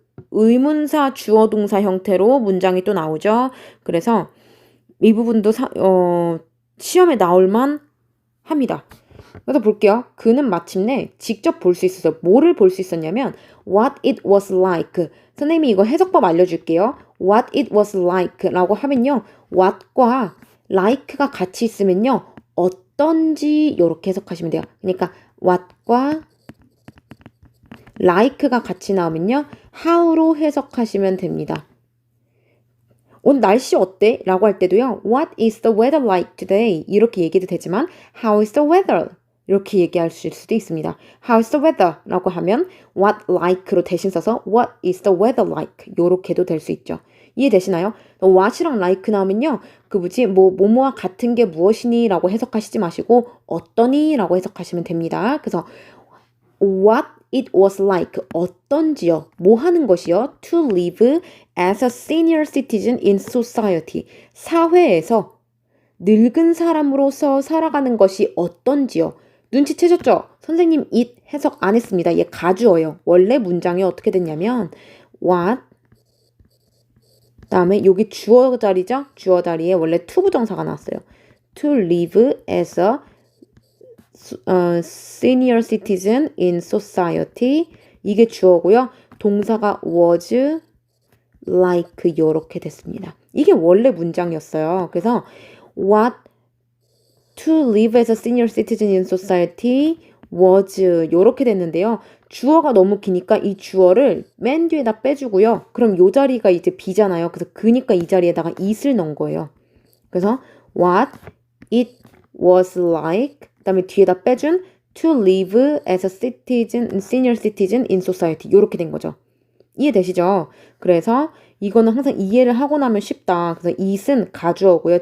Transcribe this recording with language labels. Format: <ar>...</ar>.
<ko>의문사 주어 동사 형태로 문장이 또 나오죠. 그래서 이 부분도 시험에 나올만 합니다. 그래서 볼게요. 그는 마침내 직접 볼 수 있었어요. 뭐를 볼 수 있었냐면</ko> <en>what it was like.</en> <ko>선생님이 이거 해석법 알려줄게요.</ko> <en>what it was like</en> <ko>라고 하면요. what과 like가 같이 있으면요. 어떤지 이렇게 해석하시면 돼요. 그러니까 what과 like가 같이 나오면요. how로 해석하시면 됩니다. 오늘 날씨 어때? 라고 할 때도요.</ko> <en>What is the weather like today?</en> <ko>이렇게 얘기도 되지만</ko> <en>How is the weather?</en> <ko>이렇게 얘기할 수도 있습니다.</ko> <en>How is the weather?</en> <ko>라고 하면</ko> <en>What like로</en> <ko>대신 써서</ko> <en>What is the weather like?</en> <ko>요렇게도 될 수 있죠. 이해되시나요? what이랑 like 나오면요. 뭐뭐와 같은 게 무엇이니? 라고 해석하시지 마시고 어떠니? 라고 해석하시면 됩니다. 그래서</ko> <en>what it was like</en> <ko>어떤지요. 뭐 하는 것이요?</ko> <en>To live as a senior citizen in society.</en> <ko>사회에서 늙은 사람으로서 살아가는 것이 어떤지요. 눈치채셨죠? 선생님 it 해석 안 했습니다. 얘 가주어예요. 원래 문장이 어떻게 됐냐면 what 다음에 여기 주어 자리죠? 주어 자리에 원래 to 부정사가 나왔어요.</ko> <en>To live as a senior citizen in society.</en> <ko>이게 주어고요. 동사가</ko> <en>was like</en> <ko>이렇게 됐습니다. 이게 원래 문장이었어요.</ko> <en>그래서 what to live as a senior citizen in society was</en> <ko>이렇게 됐는데요. 주어가 너무 기니까 이 주어를 맨 뒤에다 빼주고요. 그럼 이 자리가 이제 B잖아요. 그래서 그니까 이 자리에다가 it을 넣은 거예요.</ko> <en>그래서 what it was like</en> <ko>그다음에 뒤에다 빼준</ko> <en>to live as a citizen, senior citizen in society</en> <ko>이렇게 된 거죠. 이해되시죠? 그래서 이거는 항상 이해를 하고 나면 쉽다. 그래서 it은 가주어고요.</ko>